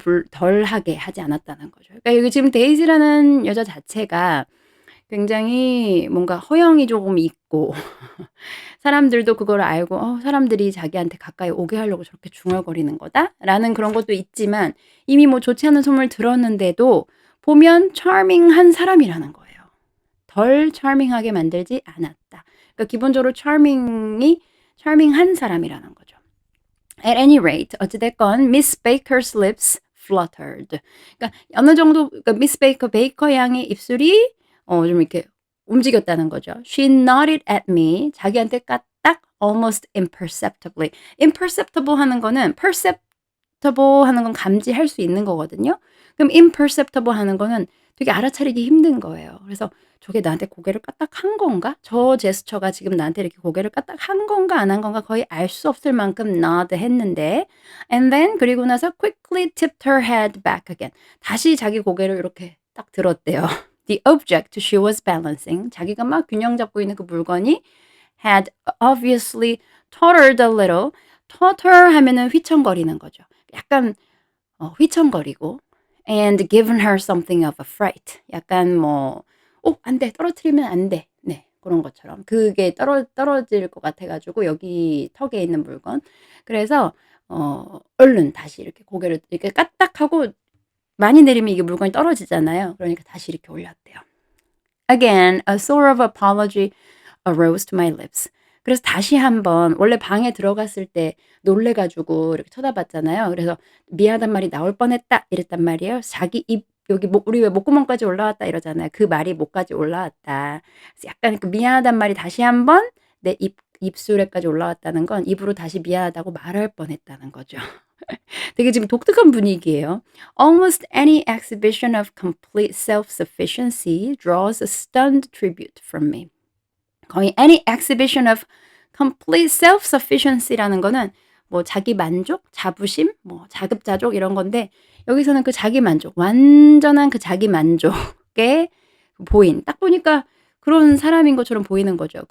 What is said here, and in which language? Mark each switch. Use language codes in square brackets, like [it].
[ko] 덜하게 하지 않았다는 거죠. 그러니까 여기 지금 데이지라는 여자 자체가 굉장히 뭔가 허영이 조금 있고 사람들도 그걸 알고 '사람들이 자기한테 가까이 오게 하려고 저렇게 중얼거리는 거다.'라는 그런 것도 있지만 이미 뭐 좋지 않은 소문을 들었는데도 보면 charming한 사람이라는 거예요. 덜 charming하게 만들지 않았다. 그러니까 기본적으로 charming한 사람이라는 거죠. [en] At any rate [ko] 어찌 됐건 [en] Miss Baker's lips fluttered. [ko] 그러니까 어느 정도 그러니까 미스 베이커 양의 입술이 좀 이렇게 움직였다는 거죠. [en] She nodded at me. [ko] 자기한테 까딱 [en] almost imperceptibly. [ko] imperceptible 하는 거는 perceptible 하는 건 감지할 수 있는 거거든요. 그럼 imperceptible 하는 거는 되게 알아차리기 힘든 거예요. 그래서 저게 나한테 고개를 까딱 한 건가? 저 제스처가 지금 나한테 이렇게 고개를 까딱 한 건가 안 한 건가 거의 알 수 없을 만큼 nod 했는데 [en] and then [ko] 그리고 나서 [en] quickly tipped her head back again. [ko] 다시 자기 고개를 이렇게 딱 들었대요. [en] The object she was balancing [ko] 자기가 막 균형 잡고 있는 그 물건이 [en] had obviously tottered a little. [ko] totter 하면은 휘청거리는 거죠. 약간 휘청거리고 [en] and given her something of a fright. [ko] 약간 뭐 안 돼. 떨어뜨리면 안 돼. 네. 그런 것처럼. 그게 떨어질 것 같아 가지고 여기 턱에 있는 물건. 그래서 얼른 다시 이렇게 고개를 이렇게 까딱하고 많이 내리면 이게 물건이 떨어지잖아요. 그러니까 다시 이렇게 올렸대요. [en] Again, a sort of apology arose to my lips. [ko] 그래서 다시 한번 원래 방에 들어갔을 때 놀래 가지고 이렇게 쳐다봤잖아요. 그래서 "미안하단 말이 나올 뻔했다." 이랬단 말이에요. 자기 입 여기 목 우리 왜 목구멍까지 올라왔다 이러잖아요. 그 말이 목까지 올라왔다. 그래서 약간 그 미안하단 말이 다시 한번 내 입술에까지 올라왔다는 건 입으로 다시 미안하다고 말할 뻔했다는 거죠. 되게 지금 독특한 분위기예요. [en] Almost any exhibition of complete self-sufficiency draws a stunned tribute from me. [ko] 거의 [en] any exhibition of complete self-sufficiency [ko] 라는 거는 뭐 자기 만족, 자부심, 뭐 자급자족 이런 건데 여기서는 그 자기 만족, 완전한 그 자기 만족에 보인 딱 보니까 그런 사람인 것처럼 보이는 거죠.